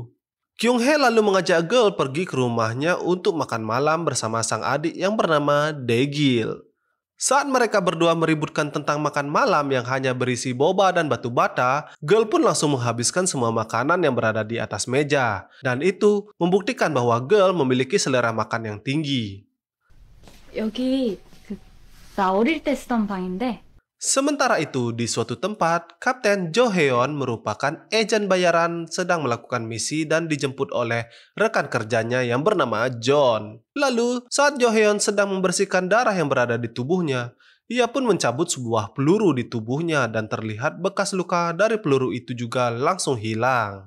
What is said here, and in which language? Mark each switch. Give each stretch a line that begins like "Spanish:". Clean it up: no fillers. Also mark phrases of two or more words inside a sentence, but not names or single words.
Indonesian: Kyung-hee lalu mengajak Girl pergi ke rumahnya untuk makan malam bersama sang adik yang bernama Dae-gil. Saat mereka berdua meributkan tentang makan malam yang hanya berisi boba dan batu bata, Girl pun langsung menghabiskan semua makanan yang berada di atas meja. Dan itu membuktikan bahwa Girl memiliki selera makan yang tinggi.
Korean: 여기 나 어릴 때 쓰던 방인데.
Indonesian: Sementara itu, di suatu tempat, Kapten Jo Heon merupakan agen bayaran sedang melakukan misi dan dijemput oleh rekan kerjanya yang bernama John. Lalu, saat Jo Heon sedang membersihkan darah yang berada di tubuhnya, Ia pun mencabut sebuah peluru di tubuhnya dan terlihat bekas luka dari peluru itu juga langsung hilang.